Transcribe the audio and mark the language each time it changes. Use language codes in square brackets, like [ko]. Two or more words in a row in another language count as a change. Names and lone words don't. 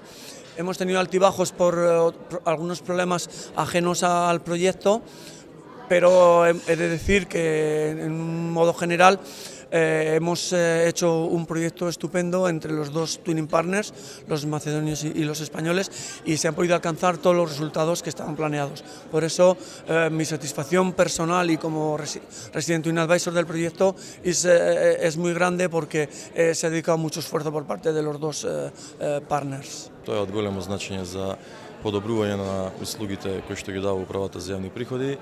[es] Hemos tenido altibajos por algunos problemas ajenos al proyecto, pero he de decir que en un modo general hemos hecho un proyecto estupendo entre los dos [en] twinning partners, [es] los macedonios y los españoles, y se han podido alcanzar todos los resultados que estaban planeados. Por eso mi satisfacción personal y como [en] Resident Twin Advisor [es] del proyecto es muy grande porque se ha dedicado mucho esfuerzo por parte de los dos partners. [mk] Тоа е од големо значење за подобрување на услугите кои што ги дава Управата за јавни приходи.